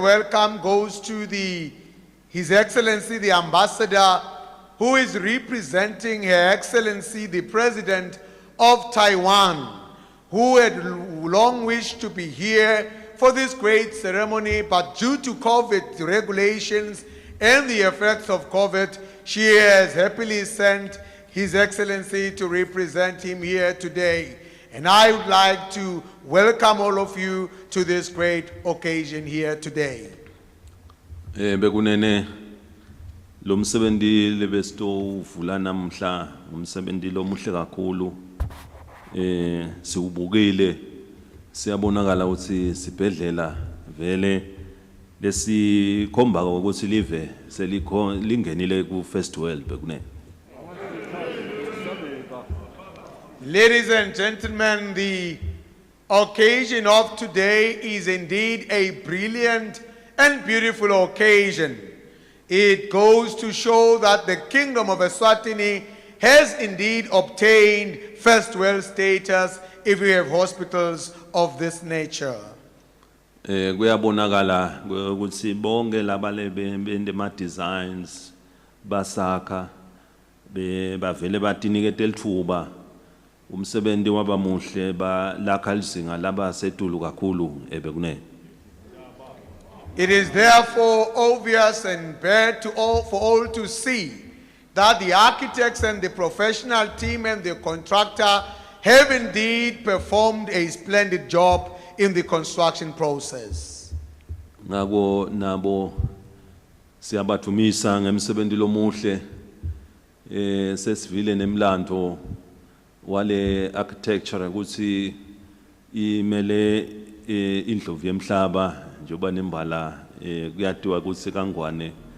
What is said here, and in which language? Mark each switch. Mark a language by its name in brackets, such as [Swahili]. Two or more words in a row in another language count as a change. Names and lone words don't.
[English] welcome goes to His Excellency the Ambassador, who is representing Her Excellency the President of Taiwan, who had long wished to be here for this great ceremony, but due to COVID regulations and the effects of COVID, she has happily sent His Excellency to represent him here today. And I would like to welcome all of you to this great occasion here today. [Swati] Bekunene lo msebenzi lebestovula namhla umsebenzi lomuhle kakhulu siubukile siyabonakala ukuthi sibhedlela vele lesikhomba ukuthi live selingenile ku [English] first world [Swati] bekunene. [English] Ladies and gentlemen, the occasion of today is indeed a brilliant and beautiful occasion. It goes to show that the Kingdom of Eswatini has indeed obtained first world status if we have hospitals of this nature. [Swati] Kuyabonakala ukuthi bonke labale bende ma designs basakha bavele batinikete lithuba umsebenzi wabamuhle ba lakha lizinga laba setulu kakhulu ebekunene. [English] It is therefore obvious and bad for all to see that the architects and the professional team and the contractor have indeed performed a splendid job in the construction process. [Swati] Nabo siyabathumisa ngemsebenzi lomuhle sesivile nemlando wale architecture ukuthi imele indlovu yemhlaba njoba nembala kuyatiwa ukuthi kangwane